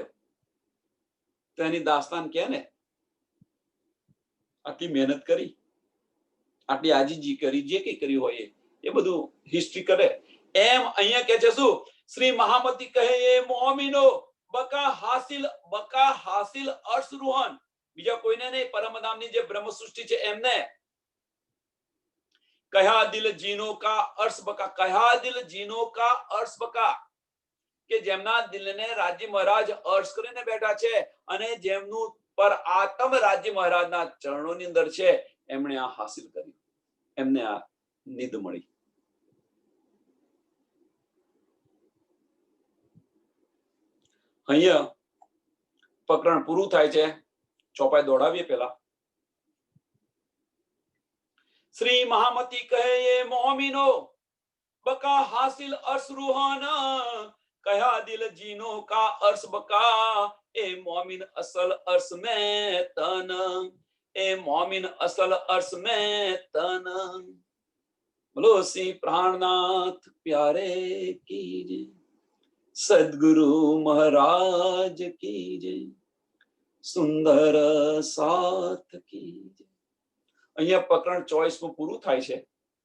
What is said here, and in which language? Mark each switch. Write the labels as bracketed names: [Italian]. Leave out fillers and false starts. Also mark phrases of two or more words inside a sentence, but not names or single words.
[Gujarati] તો એની દાસ્તાન કે ને આટલી મહેનત કરી, આટલી આજીજી કરી, જે કઈ કર્યું હોય એ બધું હિસ્ટ્રી કરે. એમ અહીંયા કે છે શું? શ્રી મહામતી કહે [Hindi] ए मोमिनो बका हासिल अर्श रूहान. [Gujarati] બીજા કોઈને નહીં, પરમધામની જે બ્રહ્મ સૃષ્ટિ છે એમને. [Hindi] क्या दिल जिनों का अर्श बका, क्या दिल जिनों का अर्श बका. [Gujarati] કે જેમના દિલને રાજ્ય મહારાજ अर्श કરીને બેઠા છે અને જેમનું પર આત્મ રાજ્ય મહારાજના ચરણોની અંદર છે, એમણે આ હાસિલ કર્યું. એમને આ નિધ મળી. અહીંયા પ્રકરણ પૂરું થાય છે. ચોપાઈ દોડાવીએ પેલા. [Hindi] श्री महामती कहे ये मोमिनो बका हासिल अर्श रूहाना, कहा दिल जीनो का अर्श बका, ए मोमिन असल अर्श में तन, ए मोमिन असल अर्श में तन. बोलो श्री प्राणनाथ प्यारे की. सदगुरु महाराज की जय, सुंदर साथ की जय. [Gujarati] અહીંયા પ્રકરણ 24 પૂરું થાય છે.